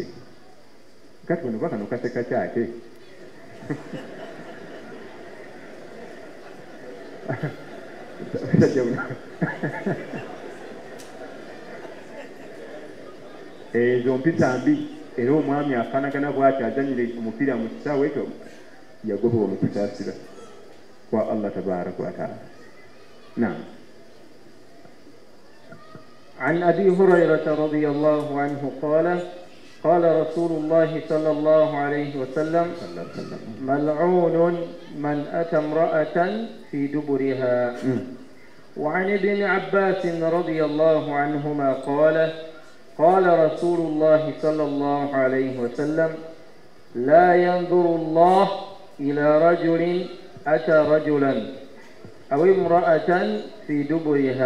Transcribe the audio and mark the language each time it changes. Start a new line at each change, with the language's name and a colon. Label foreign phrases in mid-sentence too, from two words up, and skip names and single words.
Ganda: Kati bano bakano kaseka kyate. Ezo mpisa mbi, era omwami afaanagana bw'ati azanyire omupiira mu kisaawe ekyo yagobebwa mu kusaasira kwa
Arabic: الله تبارك وتعالى.
Ganda: Naam.
Arabic: عن أبي هريرة رضي الله عنه قال قال رسول الله صلى الله عليه وسلم ملعون من أتى امرأة في دبرها. وعن ابن عباس رضي الله عنهما قال قال رسول الله صلى الله عليه وسلم لا ينظر الله إلى رجل أتى رجلا أو امرأة في دبرها.